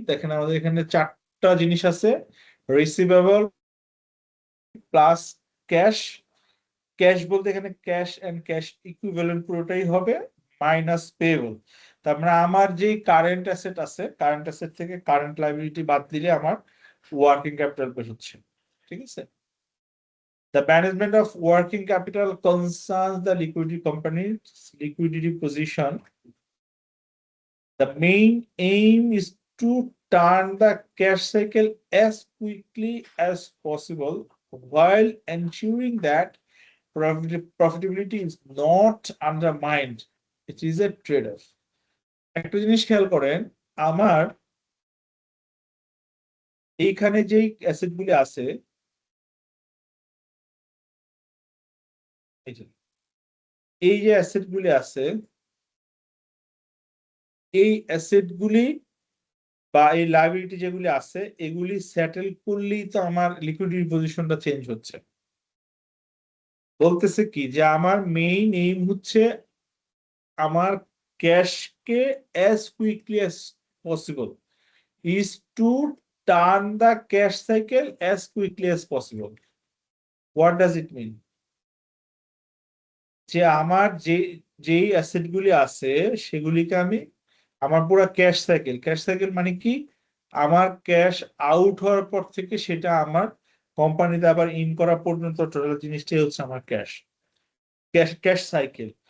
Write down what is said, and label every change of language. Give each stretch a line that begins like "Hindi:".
Bangla: দেখেন আমাদের এখানে 4টা জিনিস আছে, রিসিভেবল প্লাস ক্যাশ। ক্যাশ বলতে এখানে ক্যাশ এন্ড ক্যাশ ইকুইভ্যালেন্ট পুরোটাই হবে, মাইনাস পেয়েবল। তার মানে আমার যে কারেন্ট অ্যাসেট আছে, কারেন্ট অ্যাসেট থেকে কারেন্ট লায়াবিলিটি বাদ দিলে আমার ওয়ার্কিং ক্যাপিটাল বের হচ্ছে। ঠিক আছে?
English: The management of working capital concerns the liquidity company's liquidity position. The main aim is to turn the cash cycle as quickly as possible while ensuring that profitability is not undermined. It is a trade-off.
Bangla: একটা জিনিস খেয়াল করেন, আমার এইখানে যেই অ্যাসেটগুলি আছে, এই যে অ্যাসেটগুলি আছে, এই অ্যাসেটগুলি বা এই লায়াবিলিটি যেগুলি আছে, এগুলি সেটেল করলেই তো আমার লিকুইডিটি পজিশনটা চেঞ্জ হচ্ছে। বলতেছে কি যে আমার মেইন এইম হচ্ছে আমার ক্যাশকে
English: as quickly as possible is to turn the cash cycle as quickly as possible. What does it mean?
Bangla: যে আমার যেই অ্যাসেট গুলি আছে সেগুলিকে আমি, আমার পুরো ক্যাশ সাইকেল মানে কি, আমার ক্যাশ আউট হওয়ার পর থেকে সেটা আমার কোম্পানিতে আবার ইন করা পর্যন্ত টোটাল জিনিসটাই হচ্ছে আমার ক্যাশ ক্যাশ সাইকেল।